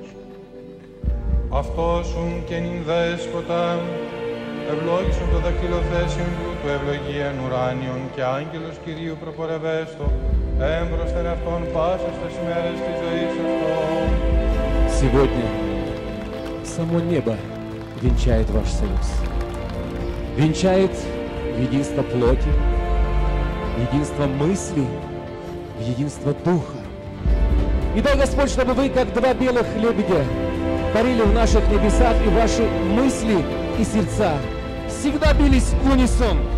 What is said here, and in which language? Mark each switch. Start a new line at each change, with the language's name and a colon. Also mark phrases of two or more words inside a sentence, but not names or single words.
Greek: Αυτός ουν και νυν δέσποτα, ευλόγησον το δακτυλοθέσιον του ευλογίαν ουράνιον και άγγελος Κυρίου προπορευέστο, έμπροσθεν αυτόν πάσας τας ημέρες της ζωής αυτόν.
Russian: Сегодня само небо венчает ваш союз. Венчает в единство плоти, в единство мысли, в единство духа. И дай Господь, чтобы вы, как два белых лебедя, парили в наших небесах, и ваши мысли и сердца всегда бились в унисон.